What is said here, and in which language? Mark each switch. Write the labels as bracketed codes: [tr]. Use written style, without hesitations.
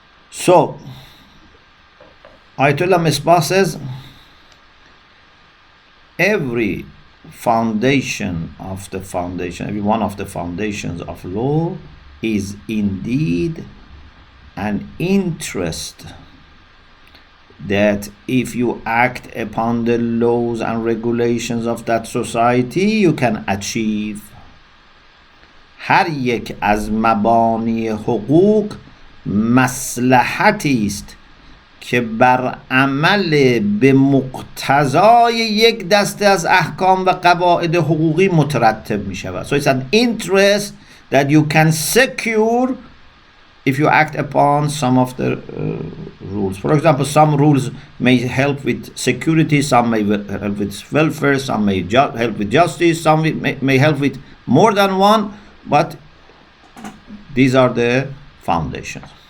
[en] So, Ayat Misbah says, every foundation of the foundation, every one of the foundations of law is indeed an interest that if you act upon the laws and regulations of that society, you can achieve. [fa] هر یک از مبانی حقوق مصلحتی است که بر عمل به مقتضای یک دسته از احکام و قواعد حقوقی مترتب می شود. [en] So it's an interest that you can secure if you act upon some of the rules. For example, some rules may help with security, some may help with welfare, some may help with justice, some may help with more than one, but these are the foundations.